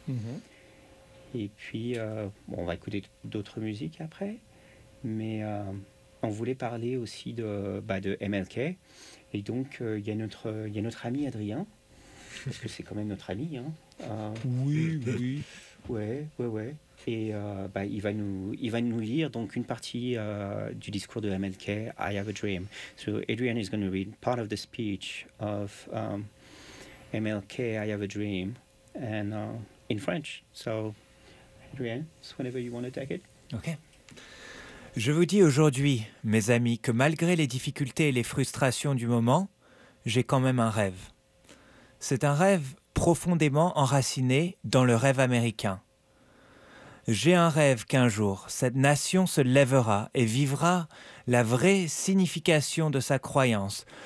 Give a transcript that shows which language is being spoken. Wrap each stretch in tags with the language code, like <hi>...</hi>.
<fr>Mm-hmm. Et puis bon, on va écouter d'autres musiques après, mais on voulait parler aussi de, bah, de MLK, et donc il y a notre ami Adrien. Parce que c'est quand même notre ami, hein. Oui. Ouais. Et bah, il va nous lire donc une partie du discours de MLK, I Have a Dream.</fr> <en>So Adrian is going to read part of the speech of MLK, I Have a Dream, and in French. So Adrian, it's whenever you want to take it. Okay.</en> <fr>Je vous dis aujourd'hui, mes amis, que malgré les difficultés et les frustrations du moment, j'ai quand même un rêve. C'est un rêve profondément enraciné dans le rêve américain. J'ai un rêve qu'un jour, cette nation se lèvera et vivra la vraie signification de sa croyance.</fr>